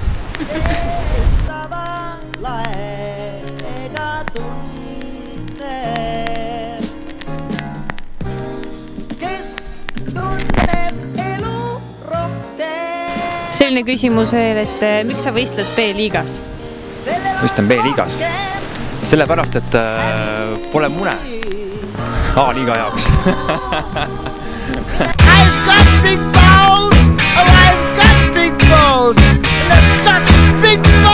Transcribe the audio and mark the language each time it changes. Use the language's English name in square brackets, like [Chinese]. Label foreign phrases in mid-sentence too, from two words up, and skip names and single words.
[Estonian] Selline küsimus veel, et miks sa võistled B-liigas? Võistlen B-liigas. Sellepärast, et pole mune A-liiga jaoks. [English] I've got big balls, oh I've got big balls, and there's such big